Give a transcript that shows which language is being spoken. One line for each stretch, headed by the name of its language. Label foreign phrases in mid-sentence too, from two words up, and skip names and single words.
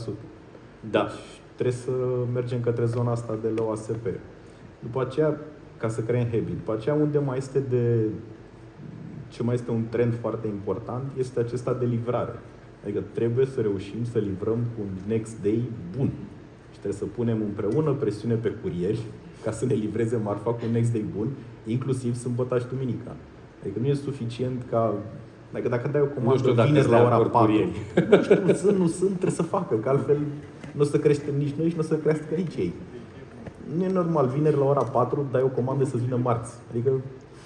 Romanian: Da. Deci, trebuie să mergem către zona asta de
English: low ASP.
Romanian: După aceea, ca să creăm habit. După aceea, ce mai este un trend foarte important este acesta de livrare. Adică trebuie să reușim să livrăm cu un
English: next day
Romanian: bun. Și trebuie să punem împreună presiune pe curieri ca să ne livreze marfa cu un
English: next day
Romanian: bun, inclusiv sâmbătă și duminica. Adică nu e suficient ca... Dacă dai o comandă vineri la ora 4, nu sunt, trebuie să facă, că altfel nu o să creștem nici noi și nu o să crească nici ei. Nu e normal, vineri la ora 4 dai o comandă să vină marți.